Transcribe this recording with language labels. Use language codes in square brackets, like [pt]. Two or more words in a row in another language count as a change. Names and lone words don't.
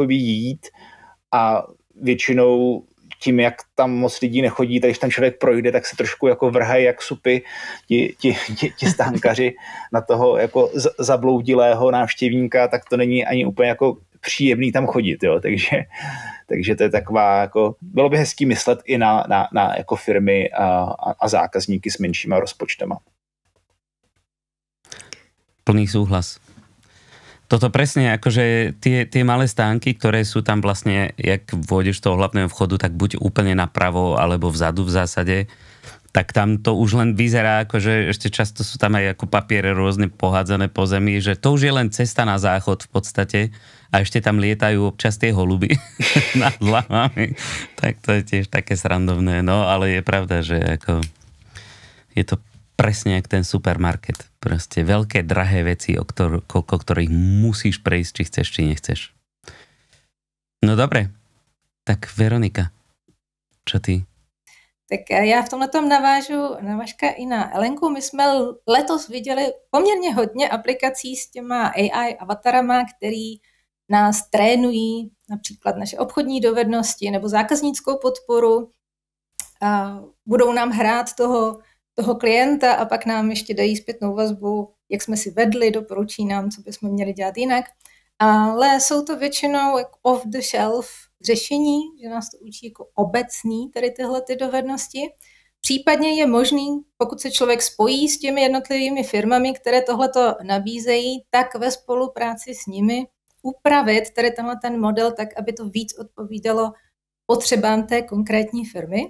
[cs] jít a většinou tím, jak tam moc lidí nechodí, tak když tam člověk projde, tak se trošku jako vrhají jak supy ti stánkaři na toho jako zabloudilého návštěvníka, tak to není ani úplně jako příjemný tam chodit, jo, takže to je taková jako, bylo by hezký myslet i na jako firmy a zákazníky s menšíma rozpočtama. [sk] Plný súhlas. Toto presne, akože tie malé stánky, ktoré sú tam vlastne, jak vôjdeš do hlavného vchodu, tak buď úplne napravo, alebo vzadu v zásade, tak tam to už len vyzerá, akože ešte často sú tam aj ako papiere rôzne pohádzané po zemi, že to už je len cesta na záchod v podstate a ešte tam lietajú občas tie holuby nad hlavami. Tak to je tiež také srandovné, no ale je pravda, že ako je to presne jak ten supermarket. Proste veľké, drahé veci, koľko ktorých musíš prejsť, či chceš, či nechceš. No dobre. Tak Veronika, čo ty? [cs] Tak já v tomhletom navážu na Vaška i na Elenku. My jsme letos viděli poměrně hodně aplikací s těma AI avatarama, který nás trénují například naše obchodní dovednosti nebo zákaznickou podporu. A budou nám hrát toho klienta a pak nám ještě dají zpětnou vazbu, jak jsme si vedli, doporučí nám, co bychom měli dělat jinak. Ale jsou to většinou jako [en] off the shelf [cs] řešení, že nás to učí jako obecný tady tyhle ty dovednosti. Případně je možný, pokud se člověk spojí s těmi jednotlivými firmami, které tohleto nabízejí, tak ve spolupráci s nimi upravit tady tenhle ten model tak, aby to víc odpovídalo potřebám té konkrétní firmy.